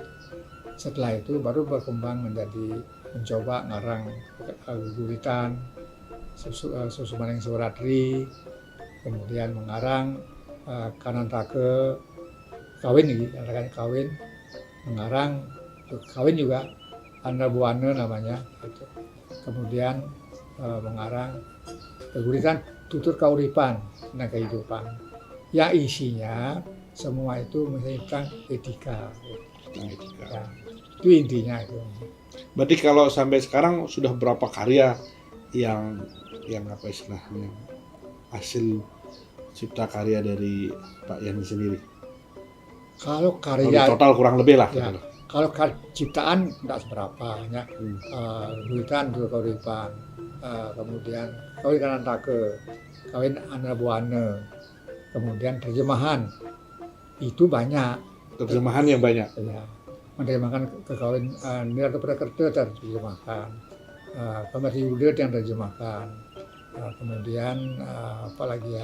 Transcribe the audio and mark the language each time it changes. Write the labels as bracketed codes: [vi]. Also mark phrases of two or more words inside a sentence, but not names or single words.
[id] Setelah itu baru berkembang menjadi mencoba ngarang guritan, susuman yang suratri, kemudian mengarang kanantake, kawin nih, katakan kawin, mengarang kawin juga, Andra Buana namanya, gitu. Kemudian mengarang guritan tutur kauripan, tentang kehidupan, yang isinya semua itu tentang etika. Ya, itu intinya itu. Berarti kalau sampai sekarang sudah berapa karya yang apa istilahnya hasil cipta karya dari Pak Yan sendiri? Kalau Kalau karya total kurang lebih lah. ya, Gitu. kalau ciptaan tidak seberapa, hanya guritan tutur kauripan, kemudian kawin kanantake, kawin Andra Buana, kemudian terjemahan itu banyak. Terjemahan yang banyak. Ya, menerjemahkan kekawin Nirata Prakerta terjemahkan, Kamar Yuda yang terjemahkan, kemudian apa lagi ya?